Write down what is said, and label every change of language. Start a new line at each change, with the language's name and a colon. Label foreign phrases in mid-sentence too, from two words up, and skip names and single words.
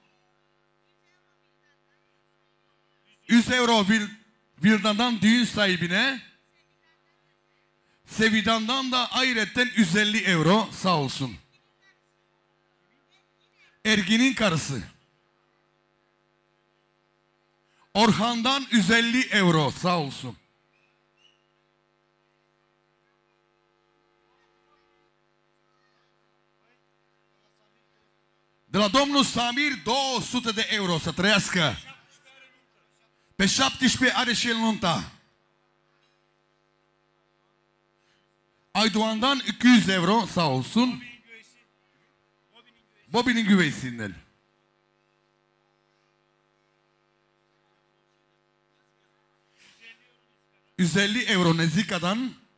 Turkish: 100 euro Vildan'dan düğün sahibine. Sevidan'dan da ayrıca 150 euro sağ olsun. Ergin'in karısı. Orhan'dan 150 euro sağ olsun.
Romanian: De la domnul Samir 200 de euro să trăiască. Pe 17 are și el nunta.
Turkish: Aydoğan'dan 200 euro sağ olsun. Bobby'nin güveysinden. €150 Nezika'dan.